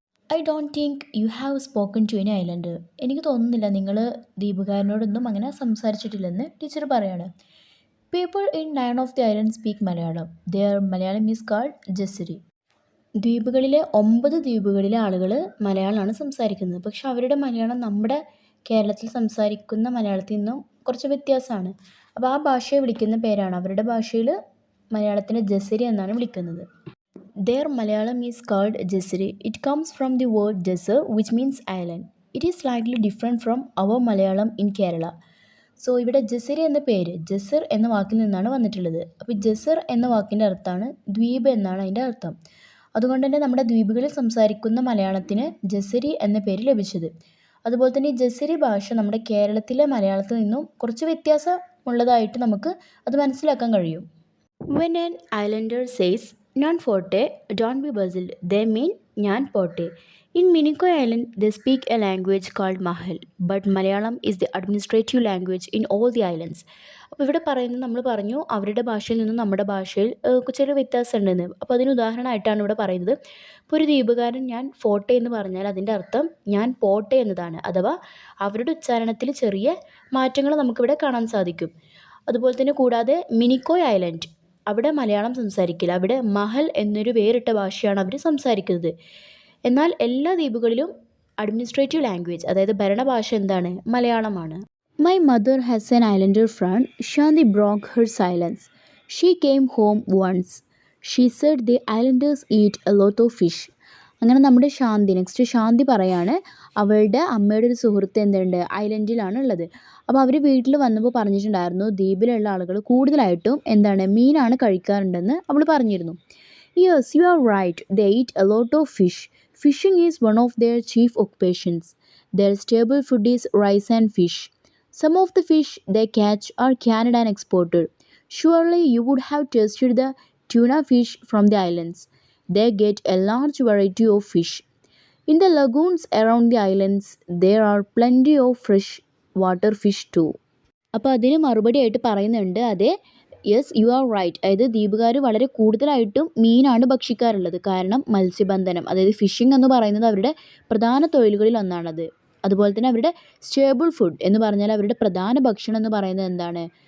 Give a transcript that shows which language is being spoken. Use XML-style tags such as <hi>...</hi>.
<en>I don't think you have spoken to any islander.</en> <ml>എനിക്ക് തോന്നുന്നില്ല നിങ്ങൾ ദ്വീപുകാരനോടൊന്നും അങ്ങനെ സംസാരിച്ചിട്ടില്ലെന്ന് ടീച്ചർ പറയാണ്.</ml> <en>People in 9 of the islands speak Malayalam. Their Malayalam is called Jesseri.</en> <ml>ദ്വീപുകളിലെ 9 ദ്വീപുകളിലെ ആളുകൾ മലയാളമാണ് സംസാരിക്കുന്നത്. പക്ഷെ അവരുടെ മലയാളം നമ്മുടെ കേരളത്തിൽ സംസാരിക്കുന്ന മലയാളത്തിൽ നിന്നും കുറച്ച് വ്യത്യാസമാണ്. അപ്പോൾ ആ ഭാഷയെ വിളിക്കുന്ന പേരാണ്, അവരുടെ ഭാഷയിൽ മലയാളത്തിനെ ജസരി എന്നാണ് വിളിക്കുന്നത്.</ml> <en>Their Malayalam is called Jesseri. It comes from the word Jesser, which means island. It is slightly different from our Malayalam in Kerala.</en> <ml>So ഇവിടെ ജസരി എന്ന പേര് ജസർ എന്ന വാക്കിൽ നിന്നാണ് വന്നിട്ടുള്ളത്. അപ്പോൾ ജസർ എന്ന വാക്കിൻ്റെ അർത്ഥമാണ് ദ്വീപ് എന്നാണ് അതിൻ്റെ അർത്ഥം. അതുകൊണ്ട് തന്നെ നമ്മുടെ ദ്വീപുകളിൽ സംസാരിക്കുന്ന മലയാളത്തിന് ജസരി എന്ന പേര് ലഭിച്ചത്. അതുപോലെ തന്നെ ഈ ജസരി ഭാഷ നമ്മുടെ കേരളത്തിലെ മലയാളത്തിൽ നിന്നും കുറച്ച് വ്യത്യാസമുള്ളതായിട്ട് നമുക്ക് അത് മനസ്സിലാക്കാൻ കഴിയും.</ml> <en>When an islander says non forte, don't be puzzled. They mean</en> <ml>ഞാൻ പോട്ടെ.</ml> <en>In Minicoy Island, they speak a language called Mahal, but Malayalam is the administrative language in all the islands.</en> <ml>അപ്പോൾ ഇവിടെ പറയുന്നത്, നമ്മൾ പറഞ്ഞു അവരുടെ ഭാഷയിൽ നിന്നും നമ്മുടെ ഭാഷയിൽ ചെറിയ വ്യത്യാസം ഉണ്ടെന്ന്. അപ്പോൾ അതിന് ഉദാഹരണമായിട്ടാണ് ഇവിടെ പറയുന്നത്. ഇപ്പോൾ ഒരു ദ്വീപുകാരൻ ഞാൻ ഫോട്ടെ എന്ന് പറഞ്ഞാൽ അതിൻ്റെ അർത്ഥം ഞാൻ പോട്ടെ എന്നതാണ്. അഥവാ അവരുടെ ഉച്ചാരണത്തിൽ ചെറിയ മാറ്റങ്ങൾ നമുക്കിവിടെ കാണാൻ സാധിക്കും. അതുപോലെ തന്നെ കൂടാതെ മിനിക്കോയ് ഐലൻഡ്, അവിടെ മലയാളം സംസാരിക്കില്ല. അവിടെ മഹൽ എന്നൊരു വേറിട്ട ഭാഷയാണ് അവർ സംസാരിക്കുന്നത്. എന്നാൽ എല്ലാ ദ്വീപുകളിലും അഡ്മിനിസ്ട്രേറ്റീവ് ലാംഗ്വേജ്, അതായത് ഭരണഭാഷ എന്താണ്? മലയാളമാണ്.</ml> <en>My mother has an islander friend. Shanti broke her silence. She came home once. She said the islanders eat a lot of fish.</en> <ml>അങ്ങനെ നമ്മുടെ ശാന്തി പറയാണ്, അവളുടെ അമ്മയുടെ ഒരു സുഹൃത്ത് എന്തുണ്ട്, ഐലൻഡിലാണ് ഉള്ളത്. അപ്പോൾ അവർ വീട്ടിൽ വന്നപ്പോൾ പറഞ്ഞിട്ടുണ്ടായിരുന്നു, ദ്വീപിലുള്ള ആളുകൾ കൂടുതലായിട്ടും മീനാണ് കഴിക്കാറുണ്ടെന്ന് അവൾ പറഞ്ഞിരുന്നു.</ml> <en>Yes, you are right. They eat a lot of fish. Fishing is one of their chief occupations. Their staple food is rice and fish. Some of the fish they catch are canned and exported. Surely you would have tasted the tuna fish from the islands. they get a large variety of fish. In the lagoons around the islands, there are plenty of fresh water fish too.</en> <ml>അപ്പോൾ അതിന് മറുപടിയായിട്ട് പറയുന്നുണ്ട്, അതെ,</ml> <en>Yes you are right.</en> <ml>അതായത് ദ്വീപുകാർ വളരെ കൂടുതലായിട്ടും മീനാണ് ഭക്ഷിക്കാറുള്ളത്. കാരണം മത്സ്യബന്ധനം, അതായത് ഫിഷിംഗ് എന്ന് പറയുന്നത് അവരുടെ പ്രധാന തൊഴിലുകളിൽ ഒന്നാണത്. അതുപോലെ തന്നെ അവരുടെ സ്റ്റേബിൾ ഫുഡ് എന്ന് പറഞ്ഞാൽ അവരുടെ പ്രധാന ഭക്ഷണം എന്ന് പറയുന്നത് എന്താണ്?</ml>